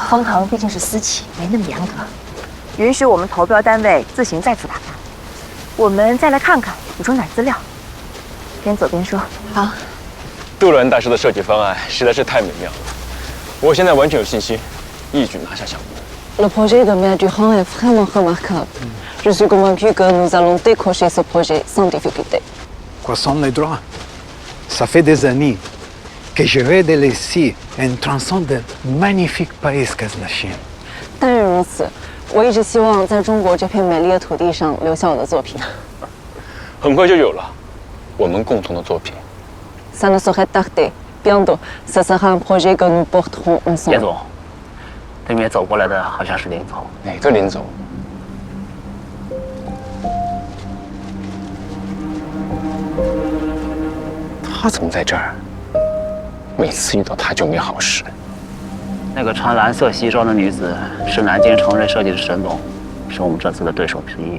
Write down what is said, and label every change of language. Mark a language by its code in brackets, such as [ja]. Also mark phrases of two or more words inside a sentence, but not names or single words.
[zh] 丰腾毕竟是私企，没那么严格，允许我们投标单位自行再次踏勘。我们再来看看，补充点资料。边走边说。好。杜兰大师的设计方案实在是太美妙了，我现在完全有信心，一举拿下项目。 [fr] Le projet de Mer Durand est vraiment remarquable. Je suis convaincu que nous allons décrocher ce projet sans difficulté. Quoi sont les droits? Ça fait des années que je rêve ici en traçant de magnifiques pays comme la Chine. [zh] 但愿如此，我一直希望在中国这片美丽的土地上留下我的作品。很快就有了，我们共同的作品。 [fr] Ça ne saurait tarder. Bientôt, ce sera un projet que nous porterons ensemble. [zh] 叶总，对面走过来的好像是林总。哪个林总？他怎么在这儿？每次遇到他就没好事。那个穿蓝色西装的女子是南京程瑞设计的沈总，是我们这次的对手之一。